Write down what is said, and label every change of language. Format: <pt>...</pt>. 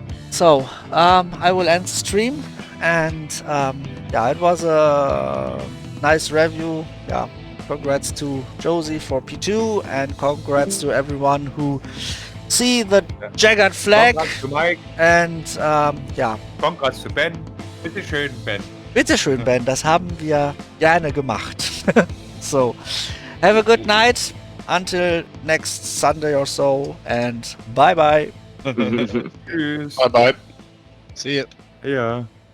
<en>So, I will end the stream, and yeah, it was a nice review. Yeah, congrats to Josie for P2, and congrats to everyone who see the Jagged Flag. Congrats to Mike. And ja. Congrats to Ben.</en> <de>Bitte schön,</de> <en>Ben.</en> <de>Bitteschön, Ben, das haben wir gerne gemacht.</de> <en>So, have a good night until next Sunday or so, and bye bye.</en> <de>Tschüss.</de> <en>Bye bye. See you.</en> <de>Ja.</de>